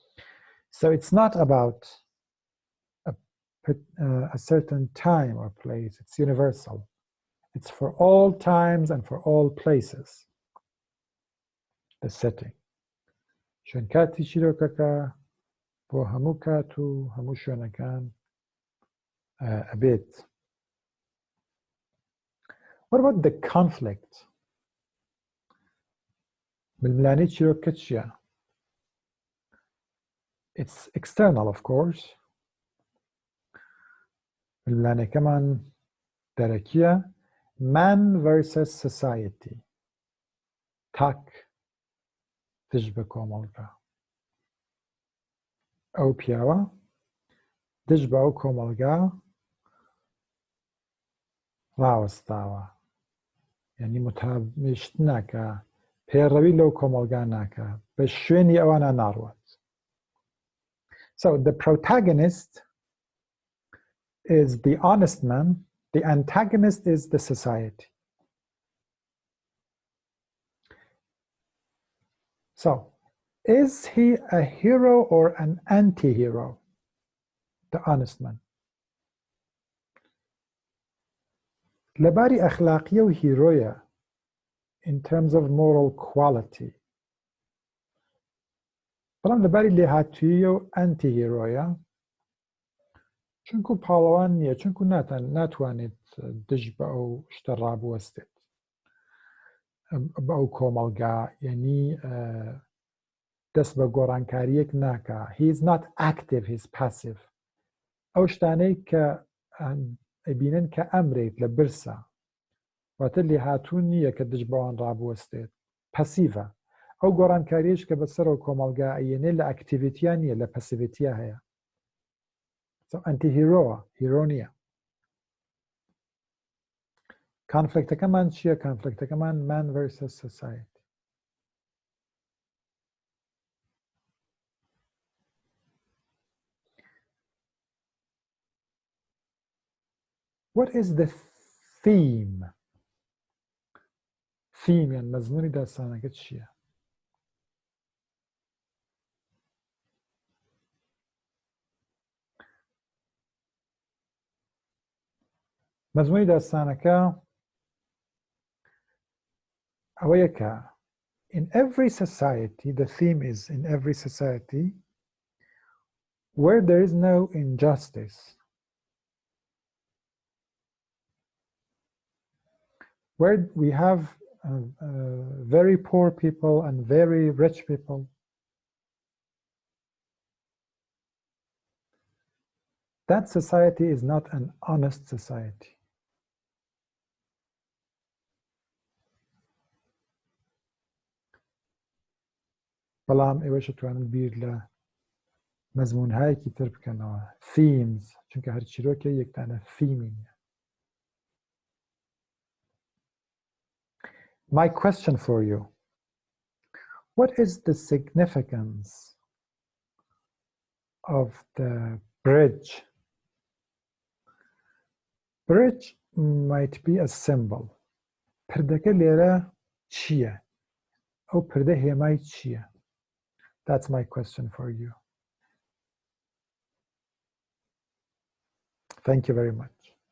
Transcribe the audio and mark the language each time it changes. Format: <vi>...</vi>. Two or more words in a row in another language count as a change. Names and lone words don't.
<en>So it's not about a a certain time or place. It's universal. It's for all times and for all places. The setting.</en> <ckb>شوێن کاتی چیرۆکەکە بۆ هەموو کات و هەموو شوێنەکان ئەبێت.</ckb> <en>What about the conflict?</en> <ckb>بالملانەی چیرۆکەکە چییە؟</ckb> <en>It's external, of course.</en> <ckb>بالملانەکەمان دەرەکیە</ckb> <en>man versus society.</en> <ckb>تاک دژ بە کۆمەڵگا. ئەو پیاوە دژ بە ئەو کۆمەڵگا ڕاوەستاوە. یعنی متابشت ناکە، پێڕەوی لەو کۆمەڵگا ناکە، بە شوێنی ئەوانە ناڕوات.</ckb> <en>So the protagonist is the honest man, the antagonist is the society. So, is he a hero or an anti-hero? The honest man.</en> <ckb>لەباری ئەخلاقیە و هیرۆیە</ckb> <en>in terms of moral quality.</en> <ckb>بەڵام لەباری لێهاتوویە و ئەنتی-هیرۆیە چونکو پاڵەوان نییە، چونکو ناتوانێت دژ بە ئەو شتە ڕابوەستێت، بە ئەو کۆمەڵگا، یعنی دەست بە گۆڕانکاریەک ناکە.</ckb> <en>He is not active, he is passive.</en> <ckb>ئەو شتانەی کە ئەبینن کە ئەمرێت لە برسە، واتە لێهاتوو نییە کە دژ بەوان ڕابوەستێت، پەسیڤە. ئەو گۆڕانکاریش کە بەسەرەوە کۆمەڵگا ئەیێنێ لە ئەکتیڤیتیان نییە، لە پەسیڤیتیە هەیە. ئەنتی-هیرۆوە، هیرۆ نییە. کانفلیکتەکەمان چییە؟ کانفلیکتەکەمان</ckb> <en>man versus society. What is the theme?</en> <ckb>Theme یان مەزموونی داستانەکە چییە؟ مەزموونی داستانەکە ئەوەیە کە</ckb> <en>in every society, the theme is in every society where there is no injustice, where we have very poor people and very rich people, that society is not an honest society.</en> <ckb>بەڵام ئێوەش توانن بیر لە مەزموونهایەکی تر بکەنەوە. themes، چونکە هەر چیرۆکە یەکتانە theمی نیە.</ckb> <en>My question for you, what is the significance of the bridge? Bridge might be a symbol.</en> <ckb>پردەکە لێرە چییە؟ ئەو پردە هێمای چییە؟</ckb> <en>That's my question for you. Thank you very much.</en>